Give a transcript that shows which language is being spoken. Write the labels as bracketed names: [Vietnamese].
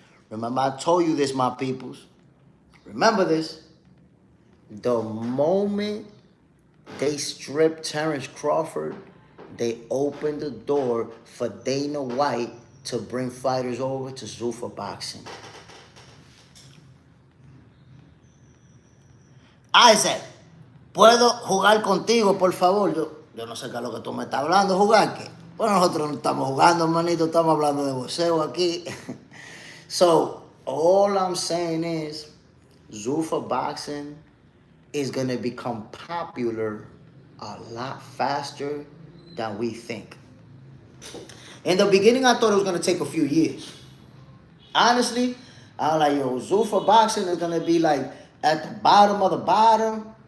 [English] Remember, I told you this, my peoples. Remember this. The moment they stripped Terence Crawford, they opened the door for Dana White to bring fighters over to Zuffa Boxing. [Spanish] Isaac, ¿puedo jugar contigo, por favor? Yo no sé qué es lo que tú me estás hablando, ¿jugar qué? Bueno, nosotros no estamos jugando, hermanito, estamos hablando de boxeo aquí. [English] So, all I'm saying is, Zuffa Boxing is going to become popular a lot faster than we think. In the beginning, I thought it was going to take a few years. Honestly, I was like, yo, Zuffa Boxing is going to be like at the bottom of the bottom.